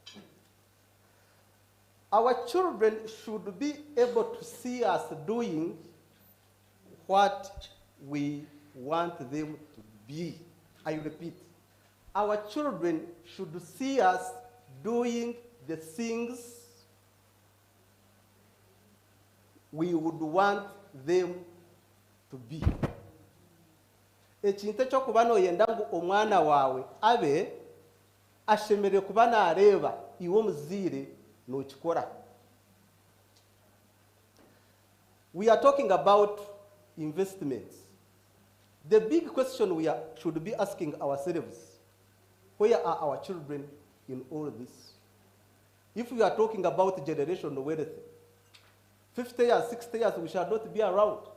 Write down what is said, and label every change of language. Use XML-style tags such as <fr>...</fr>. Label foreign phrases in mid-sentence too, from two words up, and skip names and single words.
<en>Our children should be able to see us doing what we want them to be. I repeat, our children should see us doing the things we would want them to be.</en> <nyn>Ekintu ekyokuba noyenda ngu omwana waawe abe ashemereire kuba nareeba iwe omuzaire n'okikora.</nyn> <en>We are talking about investments. The big question we should be asking ourselves, where are our children in all this? If we are talking about generational wealth, 50 years, 60 years, we shall not be around.</en>